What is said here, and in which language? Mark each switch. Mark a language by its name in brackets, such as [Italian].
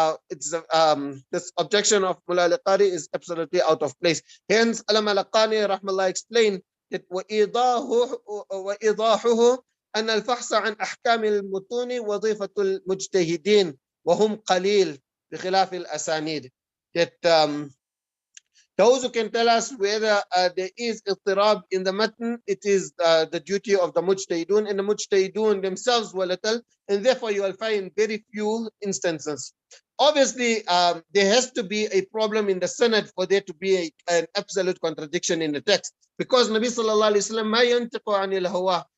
[English] It's this objection of Mullah al-Qari is absolutely out of place. Hence, Alam al-Qani rahmallah explained that [Arabic] وإيضاحه أن الفحص عن أحكام المتون وظيفة المجتهدين وهم قليل بخلاف الأسانيد. [English] That those who can tell us whether there is Iḍṭirāb in the matn, it is the duty of the mujtahidun, and the mujtahidun themselves were little, and therefore you will find very few instances. Obviously, there has to be a problem in the sanad for there to be an absolute contradiction in the text, because Nabi sallallahu alaihi wasallam [Arabic] ma yantiqu anil hawa.